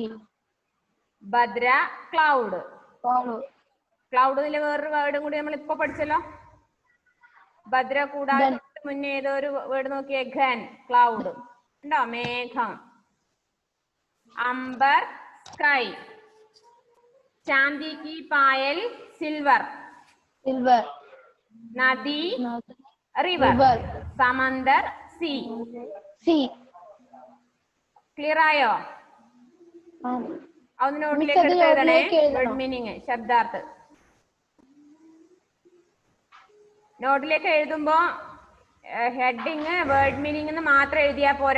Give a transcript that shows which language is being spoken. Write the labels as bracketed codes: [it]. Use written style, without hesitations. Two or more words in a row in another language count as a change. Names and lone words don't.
[ml] ഭദ്ര, ക്ലൗഡ്. ക്ലൗഡിലെ വേറൊരു വേർഡും കൂടി നമ്മൾ ഇപ്പൊ പഠിച്ചല്ലോ. ഭദ്ര കൂടാതെ മുന്നേ ഏതോ ഒരു വേർഡ് നോക്കിയേ. ഘൻ, ക്ലൗഡ്. ഉണ്ടോ? മേഘം. അംബർ, സ്കൈ. [hi] चांदी की पायल, सिल्वर. नदी, रिवर. समंदर, सी. [ml] ക്ലിയർ ആയോ? അത് നോട്ടിലേക്ക് എടുത്ത് എഴുതണേ. [en] word meaning, [ml] ശബ്ദാർത്ഥ്. നോട്ടിലേക്ക് എഴുതുമ്പോ [en] heading word meaning [ml] എന്ന് മാത്രം എഴുതിയാ പോരാ.